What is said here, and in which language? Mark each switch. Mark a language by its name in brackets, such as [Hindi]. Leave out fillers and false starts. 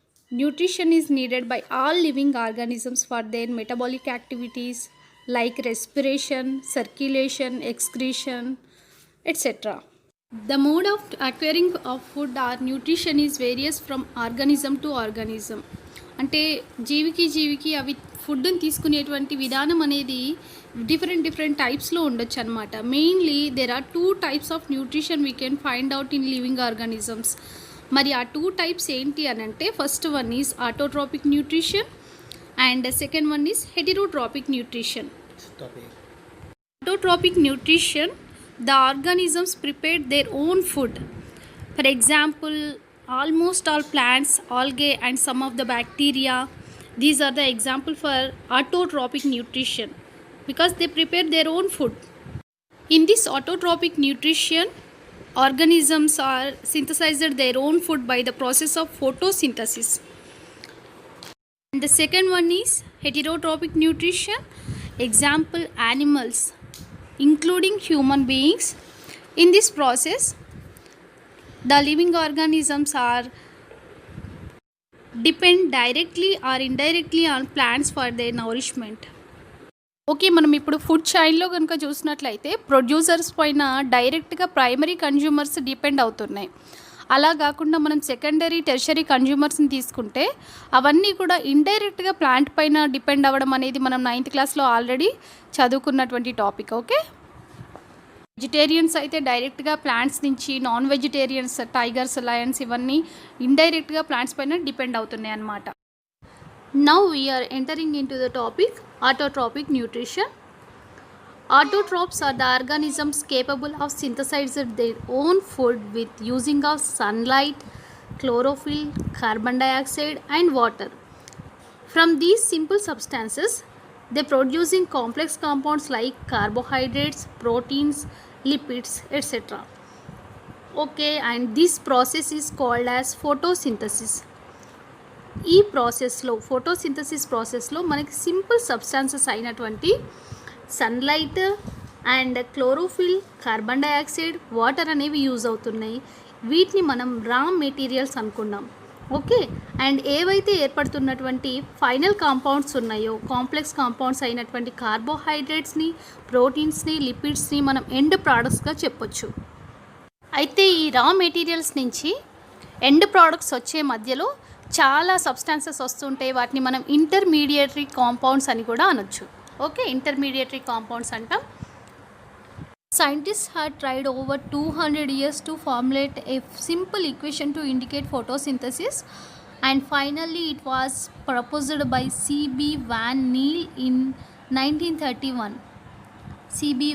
[English] Nutrition is needed by all living organisms for their metabolic activities like respiration, circulation, excretion, etc. The mode of acquiring of food or nutrition is various from organism to organism. [Telugu] అంటే జీవికి అవి ఫుడ్ని తీసుకునేటువంటి విధానం అనేది different టైప్స్లో ఉండొచ్చు అనమాట. [English] Mainly there are 2 types of nutrition we can find out in living organisms. [Telugu] మరి ఆ 2 టైప్స్ ఏంటి అని అంటే, [English] First one is autotrophic nutrition and second one is heterotrophic nutrition. Autotrophic nutrition, the organisms prepared their own food. For example, almost all plants, algae and some of the bacteria, these are the example for autotrophic nutrition because they prepare their own food. In this autotrophic nutrition, organisms are synthesized their own food by the process of photosynthesis. And the second one is heterotrophic nutrition. Example, animals including human beings. In this process, the living organisms are depend directly or indirectly on plants for their nourishment. [Telugu] Okay, మనం ఇప్పుడు food చైన్లో కనుక చూసినట్లయితే producers పైన డైరెక్ట్గా primary consumers depend అవుతున్నాయి. అలా కాకుండా మనం సెకండరీ టెర్షరీ కన్జ్యూమర్స్ని తీసుకుంటే అవన్నీ కూడా ఇండైరెక్ట్గా ప్లాంట్ పైన డిపెండ్ అవ్వడం అనేది మనం 9th క్లాస్లో ఆల్రెడీ చదువుకున్నటువంటి టాపిక్. ఓకే, వెజిటేరియన్స్ అయితే డైరెక్ట్గా ప్లాంట్స్ నుంచి, నాన్ వెజిటేరియన్స్ టైగర్స్, లయన్స్ ఇవన్నీ ఇండైరెక్ట్గా ప్లాంట్స్ పైన డిపెండ్ అవుతున్నాయి అన్నమాట. [English] Now we're entering into the topic autotrophic nutrition. Autotrophs are the organisms capable of synthesizing their own food with using of sunlight, chlorophyll, carbon dioxide and water. From these simple substances, they producing complex compounds like carbohydrates, proteins, lipids, etc. Okay, and this process is called as photosynthesis. [Telugu] ఈ ప్రాసెస్లో photosynthesis ప్రాసెస్లో మనకి simple substances అయినటువంటి sunlight and chlorophyll, carbon dioxide, water అనేవి use అవుతున్నాయి. వీటిని మనం రా మెటీరియల్స్ అనుకున్నాం. ఓకే, అండ్ ఏవైతే ఏర్పడుతున్నటువంటి ఫైనల్ కాంపౌండ్స్ ఉన్నాయో, కాంప్లెక్స్ కాంపౌండ్స్ అయినటువంటి కార్బోహైడ్రేట్స్ని, ప్రోటీన్స్ని, లిపిడ్స్ని మనం ఎండ్ ప్రోడక్ట్స్గా చెప్పొచ్చు. అయితే ఈ రా మెటీరియల్స్ నుంచి ఎండ్ ప్రోడక్ట్స్ వచ్చే మధ్యలో చాలా సబ్స్టాన్సెస్ వస్తుంటాయి. వాటిని మనం ఇంటర్మీడియటరీ కాంపౌండ్స్ అని కూడా అనొచ్చు. ఓకే, ఇంటర్మీడియటరీ కాంపౌండ్స్ అంటాం. [English] Scientists had tried over 200 years to formulate a simple equation to indicate photosynthesis, and finally it was proposed by C.B. Van Niel in 1931. C.B.